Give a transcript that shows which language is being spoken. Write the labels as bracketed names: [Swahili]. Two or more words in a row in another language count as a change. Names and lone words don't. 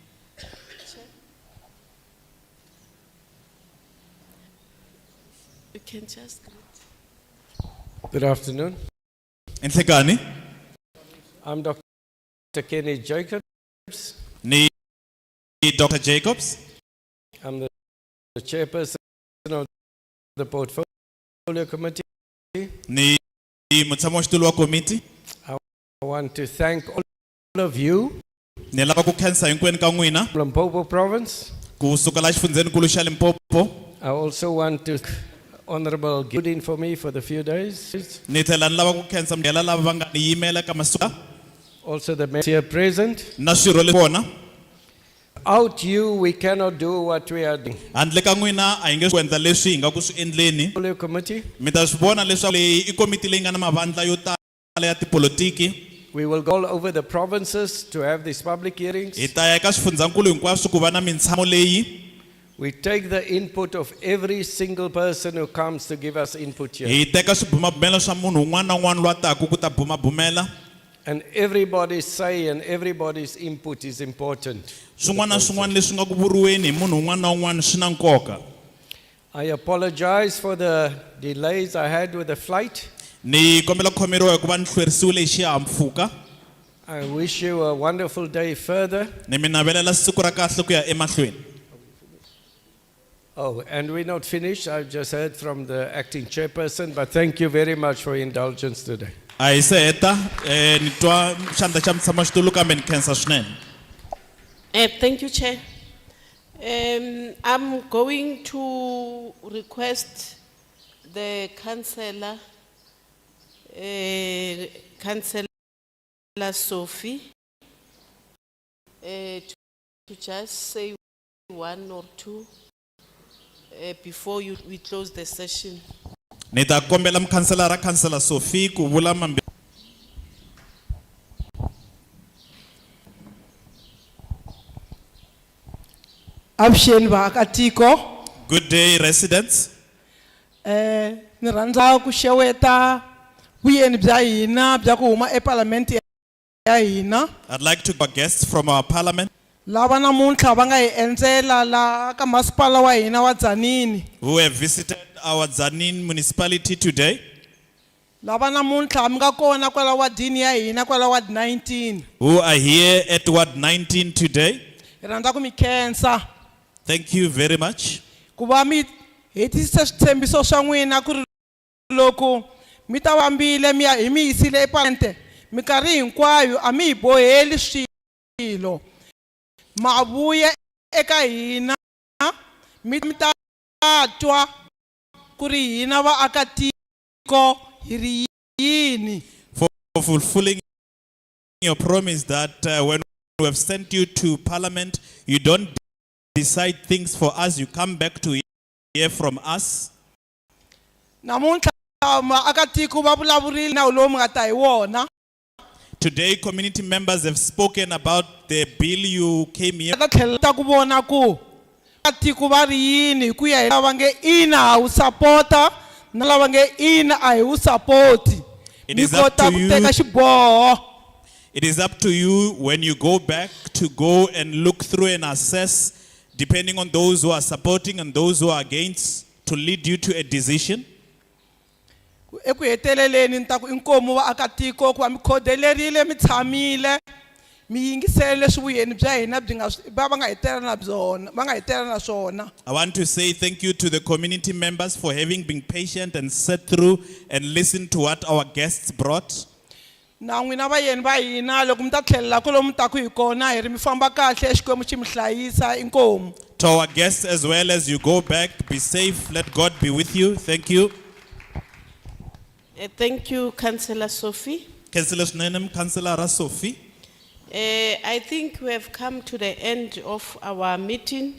[English] You can just greet. Good afternoon. [Tsonga] Enhlekani. [English] I'm Dr. Kenny Jacobs. [Tsonga] Ni Dr. Jacobs. [English] I'm the chairperson of the portfolio committee. [Tsonga] Ni mutshami wa xitulu wa komiti. [English] I want to thank all of you. [Tsonga] Ni lava ku khensa hinkwenu ka n'wina. [English] Limpopo province. [Tsonga] Ku suka la xifundzenikulu xa Limpopo. [English] I also want to Honorable Gooding for me for the few days. [Tsonga] Ni tlhela ni lava ku khensa mudela lava va nga ni yimela ka masuka. [English] Also the mayor here present. [Tsonga] Na swirho le kona. [English] Without you, we cannot do what we are doing. [Tsonga] Handle ka n'wina a hi nge swi endla leswi hi nga ku swi endleni. [English] Committee. [Tsonga] Mi ta swi vona leswaku leyi i komiti leyi nga na mavandla yo tala ya tipolitiki. [English] We will go all over the provinces to have these public hearings. [Tsonga] Hi ta ya eka swifundzankulu hinkwaswo ku va na mitshamo leyi. [English] We take the input of every single person who comes to give us input here. [Tsonga] Hi teka swibumabumelo swa munhu un'wana na un'wana loyi a taka ku ta bumabumela. [English] And everybody's say and everybody's input is important. [Tsonga] Swin'wana na swin'wana leswi nga ku vuriweni hi munhu un'wana na un'wana swi na nkoka. [English] I apologize for the delays I had with the flight. [Tsonga] Ni kombela khomeriwa hikuva ni hlwerisiwile hi xihahampfhuka. [English] I wish you a wonderful day further. [Tsonga] Ni mi navelela siku ra kahle ku ya emahlweni. [English] Oh, and we're not finished. I've just heard from the acting chairperson, but thank you very much for your indulgence today. [Tsonga] A hi se heta ni twa xandla xa mutshami wa xitulu kambe ni khensa swinene. [English] Thank you, Chair. I'm going to request the councillor, Councillor Sophie, to just say one or two before we close the session. [Tsonga] Ni ta kombela mukhanselara Councillor Sophie ku vula mambirhi. Avuxeni vaakatiko. [English] Good day, residents. [Tsonga] Ni rhandza ku xeweta vuyeni bya hina bya ku huma eParliament ya hina. [English] I'd like to give guests from our parliament [Tsonga] Lava namuntlha va nga hi endzela la ka masipala wa hina wa Tzaneen. [English] who have visited our Tzaneen municipality today. [Tsonga] Lava namuntlha mi nga kona kwala wadini ya hina kwala ward 19. [English] Who are here at Ward 19 today. [Tsonga] Hi rhandza ku mi khensa. [English] Thank you very much. [Tsonga] Ku va mi hetisisa switshembiso swa n'wina ku ri loko mi ta vambile mi ya hi mi yisile eParliament minkarhi hinkwayo a mi hi boheli swilo. Ma vuya eka hina mi ta twa ku ri hina vaakatiko hi ri yini. [English] For fulfilling your promise that when we have sent you to Parliament, you don't decide things for us, you come back to hear from us. [Tsonga] Namuntlha vaakatiko va vulavurile nawu lowu mi nga ta hi wona. [English] Today, community members have spoken about the bill you came here. [Tsonga] ta tlhela ta ku vona ku tiko va ri yini hi ku ya hi lava nge ina ha wu sapota na lava nge ina a hi wu sapoti [English] It [Tsonga] mi [English] is up [Tsonga] kota [English] to [Tsonga] ku [English] you. [Tsonga] teka xiboho. [English] It is up to you when you go back to go and look through and assess, depending on those who are supporting and those who are against, to lead you to a decision. [Tsonga] Eku heteleleni ni ta ku inkomu vaakatiko ku va mi khodelerile mi tshamile mi yingisele leswi vuyeni bya hina byi nga va nga hetela na byona va nga hetela na swona. [English] I want to say thank you to the community members for having been patient and sat through and listened to what our guests brought. [Tsonga] Na n'wina vayeni va hina loko mi ta tlhelela kwalomu mi taku hi kona hi ri mi famba kahle xikwembu xi mi hlayisa inkomu. [English] To our guests as well, as you go back, be safe. Let God be with you. Thank you. Thank you, Councillor Sophie. Councillor Snenem, Councillor Sophie. I think we have come to the end of our meeting.